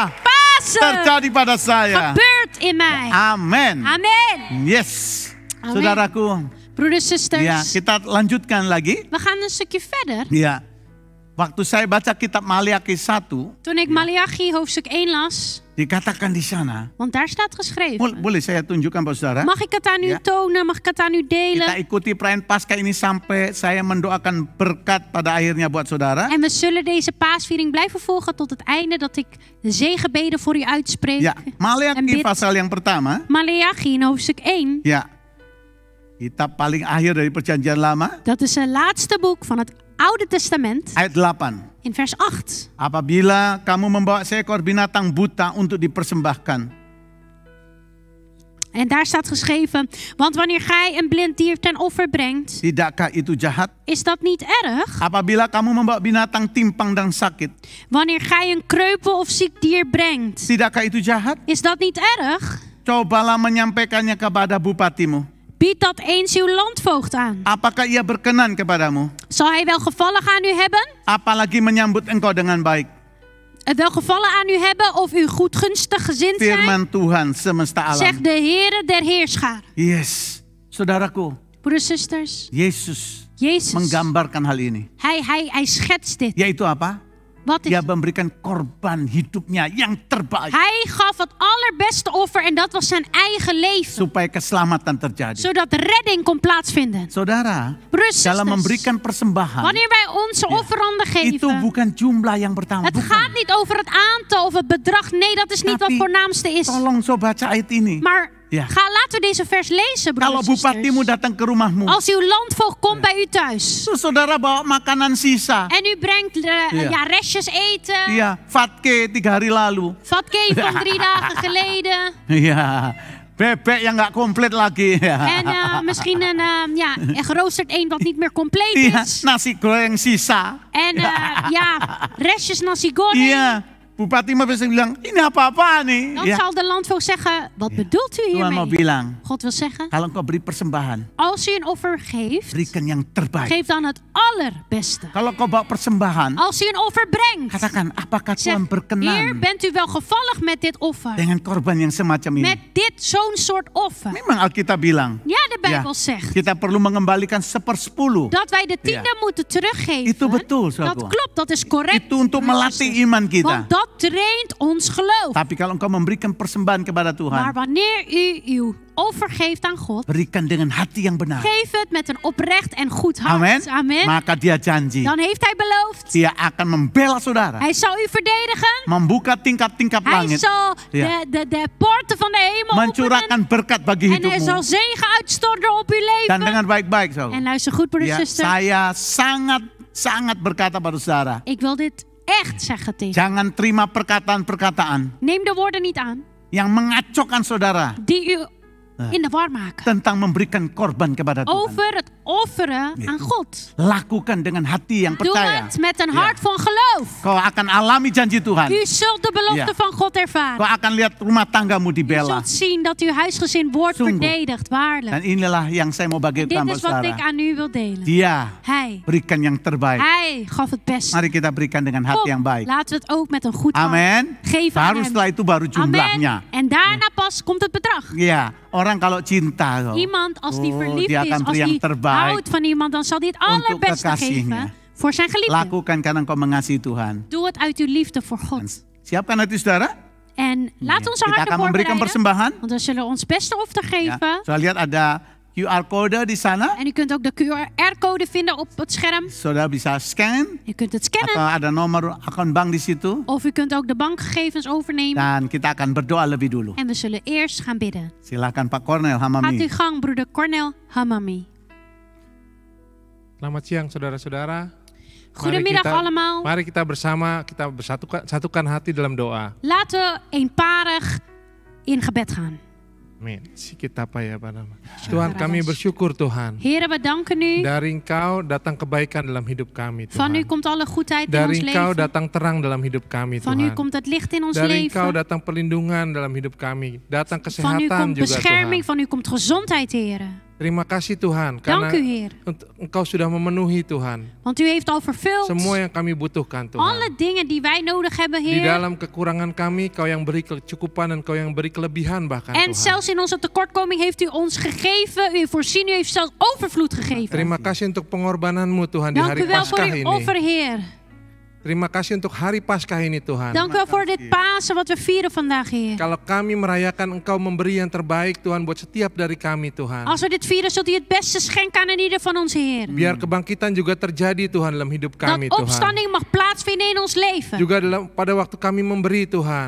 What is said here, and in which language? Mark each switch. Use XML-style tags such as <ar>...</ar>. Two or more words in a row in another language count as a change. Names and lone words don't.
<nl>Pasen</nl> <id>terjadi pada saya.</id> <nl>gebeurt in mij.</nl> <id>Amin.</id> <nl>Amen. Yes. Amen.</nl> <id>Saudaraku,</id> <nl>Broeders, ya zusters.</nl> <id>kita lanjutkan lagi.</id> <nl>We gaan een stukje verder.</nl> <id>Ya. Waktu saya baca kitab Maliaki 1, Toen ik Maleachi hoofdstuk 1 las, dikatakan di sana. want daar staat geschreven. Boleh saya tunjukkan Pak Saudara?</id> <nl>Mag ik het aan u Ja. tonen? Mag ik het aan u</nl> <id>Kita</id> <nl>delen?</nl> <id>ikuti perayaan Paskah ini sampai saya mendoakan berkat pada akhirnya buat saudara.</id> <nl>En we zullen deze paasviering blijven volgen tot het einde, dat ik de zegenbeden voor u uitspreek.</nl> <id>Ya,</id> <nl>En</nl> <id>Maliaki</id> <nl>bid.</nl> <id>pasal yang pertama.</id> <nl>Maleachi in hoofdstuk 1,</nl> <id>Ya, kitab paling akhir dari perjanjian lama.</id> <nl>dat is het laatste boek van het Oude Testament,</nl> <id>Ayat 8.</id> <nl>in vers 8.</nl> <id>Apabila kamu membawa seekor binatang buta untuk dipersembahkan.</id> <nl>En daar staat geschreven, want wanneer gij een blind dier ten offer brengt,</nl> <id>Tidakkah itu jahat?</id> <nl>is dat niet erg?</nl> <id>Apabila kamu membawa binatang timpang dan sakit.</id> <nl>Wanneer gij een kreupel of ziek dier brengt,</nl> <id>Tidakkah itu jahat?</id> <nl>is dat niet erg?</nl> <id>Cobalah menyampaikannya kepada bupatimu.</id> <nl>Bied dat eens uw landvoogd aan.</nl> <id>Apakah ia berkenan kepadamu?</id> <nl>Zal hij welgevallig aan u hebben?</nl> <id>Apalagi menyambut engkau dengan baik.</id> <nl>Het welgevallen aan u hebben of u goedgunstig gezind zijn?</nl> <id>Firman Tuhan semesta alam.</id> <nl>Zegt de Heere der Heerscharen.</nl> <id>Yes. Saudaraku,</id> <nl>Broeders, zusters,</nl> <id>Yesus</id> <nl>Jezus,</nl> <id>menggambarkan hal ini.</id> <nl>hij schetst dit.</nl> <id>Yaitu apa?</id> <nl>Wat is</nl> <id>Dia</id> <nl>het?</nl> <id>memberikan korban hidupnya yang terbaik.</id> <nl>Hij gaf het allerbeste offer en dat was zijn eigen leven.</nl> <id>Supaya keselamatan terjadi.</id> <nl>Zodat redding kon plaatsvinden.</nl> <id>Saudara,</id> <nl>Broeders,</nl> <id>dalam</id> <nl>zusters,</nl> <id>memberikan persembahan,</id> <nl>wanneer wij onze offeranden</nl> <id>itu</id> <nl>geven,</nl> <id>bukan jumlah yang pertama.</id> <nl>het gaat niet over het aantal of het bedrag. Nee, dat is niet wat</nl> <id>Tapi,</id> <nl>voornaamste is.</nl> <id>Tolong so baca ayat ini.</id> <nl>Maar Ja. laten we deze vers lezen,</nl> <id>Kalau</id> <nl>broeders,</nl> <id>bupatimu</id> <nl>zusters.</nl> <id>datang ke rumahmu,</id> <nl>Als uw landvoogd komt bij u thuis</nl> <id>terus saudara bawa makanan sisa.</id> <nl>en u brengt Ja. restjes eten,</nl> <id>Iya, fatke 3 hari lalu.</id> <nl>vatke van 3 dagen geleden</nl> <id>Iya, bebek yang nggak komplit lagi.</id> <nl>en misschien een geroosterd eend wat niet meer compleet</nl> <id>Iya,</id> <nl>is.</nl> <id>nasi goreng sisa.</id> <nl>En restjes nasi goreng.</nl> <id>Iya, bupati mah bisa bilang, ini apa-apa nih?</id> <nl>Dan Ya, zal de landvoogd zeggen, wat bedoelt u</nl> <id>Tuhan mau</id> <nl>hiermee?</nl> <id>bilang,</id> <nl>God wil zeggen,</nl> <id>kalau engkau beri persembahan,</id> <nl>als u een offer geeft,</nl> <id>berikan yang terbaik.</id> <nl>geef dan het allerbeste.</nl> <id>Kalau kau bawa persembahan,</id> <nl>Als u een offer brengt,</nl> <id>katakan, apakah</id> <nl>zeg,</nl> <id>Tuhan</id> <nl>Heer,</nl> <id>berkenan</id> <nl>bent u wel gevallig met dit offer?</nl> <id>dengan korban yang semacam ini?</id> <nl>Met zo'n soort offer.</nl> <id>Memang Alkitab bilang,</id> <nl>Ja, de</nl> <id>ya,</id> <nl>Bijbel zegt</nl> <id>kita perlu mengembalikan 1/10.</id> <nl>dat wij de tiende moeten teruggeven.</nl> <id>Itu betul,</id> <nl>Dat</nl> <id>saudaraku.</id> <nl>klopt, dat is correct.</nl> <id>Itu untuk melatih iman kita.</id> <nl>Want dat traint ons geloof.</nl> <id>Tapi kalau engkau memberikan persembahan kepada</id> <nl>Maar</nl> <id>Tuhan,</id> <nl>wanneer u uw offer geeft aan God,</nl> <id>berikan dengan hati yang benar.</id> <nl>geef het met een oprecht en goed hart.</nl> <id>Amen.</id> <nl>Amen.</nl> <id>Maka dia janji,</id> <nl>Dan heeft hij beloofd,</nl> <id>dia akan membela saudara,</id> <nl>hij zal u verdedigen.</nl> <id>membuka tingkap-tingkap</id> <nl>Hij</nl> <id>langit,</id> <nl>zal Ja. de poorten van de hemel openen.</nl> <id>mencurahkan berkat bagi</id> <nl>En hij</nl> <id>hidupmu.</id> <nl>zal zegen uitstorten op uw</nl> <id>Dan</id> <nl>leven.</nl> <id>dengan baik-baik, saudara.</id> <nl>En luister goed, broeder</nl> <id>Ya,</id> <nl>en zuster.</nl> <id>saya sangat berkata pada saudara,</id> <nl>Ik wil dit echt zeggen tegen.</nl> <id>jangan terima perkataan-perkataan</id> <nl>Neem de woorden niet aan</nl> <id>yang mengacaukan saudara</id> <nl>die u in de war maken.</nl> <id>tentang memberikan korban kepada Tuhan.</id> <nl>Over het offeren Ja. aan God.</nl> <id>Lakukan dengan hati yang</id> <nl>Doe</nl> <id>percaya.</id> <nl>het met een Ja. hart van geloof.</nl> <id>Kau akan alami janji Tuhan.</id> <nl>U zult de belofte Ja. van God</nl> <id>Kau</id> <nl>ervaren.</nl> <id>akan lihat rumah tanggamu</id> <nl>U</nl> <id>dibela.</id> <nl>zult zien dat uw huisgezin wordt</nl> <id>Sungguh.</id> <nl>verdedigd, waarlijk.</nl> <id>Dan inilah yang saya mau</id> <nl>Dit</nl> <id>bagikan</id> <nl>is</nl> <id>buat</id> <nl>wat ik</nl> <id>saudara.</id> <nl>aan u wil delen.</nl> <id>Dia</id> <nl>Hij</nl> <id>berikan yang terbaik.</id> <nl>gaf het beste.</nl> <id>Mari kita berikan dengan hati yang</id> <nl>Kom,</nl> <id>baik.</id> <nl>laten we het ook met een goed hart</nl> <id>Amin.</id> <nl>geven aan</nl> <id>Baru</id> <nl>hem.</nl> <id>setelah itu baru jumlahnya.</id> <nl>Amen. En daarna pas komt het bedrag.</nl> <id>Iya, orang kalau cinta,</id> <nl>Iemand als die</nl> <id>oh,</id> <nl>verliefd</nl> <id>dia</id> <nl>is,</nl> <id>akan</id> <nl>als</nl> <id>beri yang</id> <nl>die</nl> <id>terbaik</id> <nl>houdt van iemand, dan zal hij het</nl> <id>untuk</id> <nl>allerbeste</nl> <id>kekasihnya.</id> <nl>geven voor zijn geliefde.</nl> <id>Lakukan karena engkau mengasihi Tuhan.</id> <nl>Doe het uit uw liefde voor God.</nl> <id>Siapkan hati saudara.</id> <nl>En laten we onze</nl> <id>Kita</id> <nl>harten</nl> <id>akan memberikan</id> <nl>voorbereiden.</nl> <id>persembahan.</id> <nl>Want we zullen ons beste offer</nl> <id>Ya,</id> <nl>geven.</nl> <id>saudara lihat ada QR-code di sana.</id> <nl>En u kunt ook de QR-code vinden op het scherm.</nl> <id>Saudara bisa scan</id> <nl>U kunt het</nl> <id>atau</id> <nl>scannen.</nl> <id>ada nomor akun bank di situ.</id> <nl>Of u kunt ook de bankgegevens overnemen.</nl> <id>Dan kita akan berdoa lebih dulu.</id> <nl>En we zullen eerst gaan bidden.</nl> <id>Silakan Pak Kornel</id> <nl>Gaat</nl> <id>Hamami.</id> <nl>uw gang, broeder Cornel Hamami.</nl> <id>Selamat siang saudara-saudara.</id> <nl>Goedemiddag allemaal.</nl> <id>Mari kita bersama, kita satukan hati dalam doa.</id> <nl>Laten we eenparig in gebed gaan.</nl> <id>Amin. Tuhan, kami bersyukur Tuhan.</id> <nl>Heren, we danken u.</nl> <id>Dari Engkau datang kebaikan dalam hidup kami</id> <nl>Van u</nl> <id>Tuhan.</id> <nl>komt alle goedheid in</nl> <id>Dari</id> <nl>ons</nl> <id>Engkau</id> <nl>leven.</nl> <id>datang terang dalam hidup kami</id> <nl>Van u</nl> <id>Tuhan.</id> <nl>komt het licht in ons</nl> <id>Dari Engkau</id> <nl>leven.</nl> <id>datang perlindungan dalam hidup kami. Datang</id> <nl>Van u</nl> <id>kesehatan</id> <nl>komt</nl> <id>juga</id> <nl>bescherming,</nl> <id>Tuhan.</id> <nl>van u komt gezondheid, heren.</nl> <id>Terima kasih Tuhan.</id> <nl>Dank</nl> <id>Karena</id> <nl>u, Heer.</nl> <id>Engkau sudah memenuhi Tuhan.</id> <nl>Want u heeft al vervuld</nl> <id>Semua yang kami butuhkan Tuhan.</id> <nl>alle dingen die wij nodig hebben,</nl> <id>Di</id> <nl>Heer.</nl> <id>dalam kekurangan kami, Kau yang beri kecukupan dan Kau yang beri kelebihan bahkan</id> <nl>En</nl> <id>Tuhan.</id> <nl>zelfs in onze tekortkoming heeft u ons gegeven. U heeft voorzien, u heeft zelfs overvloed gegeven.</nl> <id>Terima kasih untuk pengorbananmu Tuhan di</id> <nl>Dank</nl> <id>hari</id> <nl>u wel voor</nl> <id>Paskah</id> <nl>uw</nl> <id>ini.</id> <nl>offer, Heer.</nl> <id>Terima kasih untuk hari Paskah ini Tuhan.</id> <nl>Dank u wel voor dit Pasen wat we vieren vandaag, Heer.</nl> <id>Kalau kami merayakan Engkau memberi yang terbaik Tuhan buat setiap dari kami Tuhan.</id> <nl>Als we dit vieren, zult u het beste schenken aan ieder van ons, Heer.</nl> <id>Biar kebangkitan juga terjadi Tuhan dalam hidup kami</id> <nl>Dat</nl> <id>Tuhan.</id> <nl>opstanding mag plaatsvinden in ons leven.</nl> <id>Juga pada waktu kami memberi Tuhan.</id>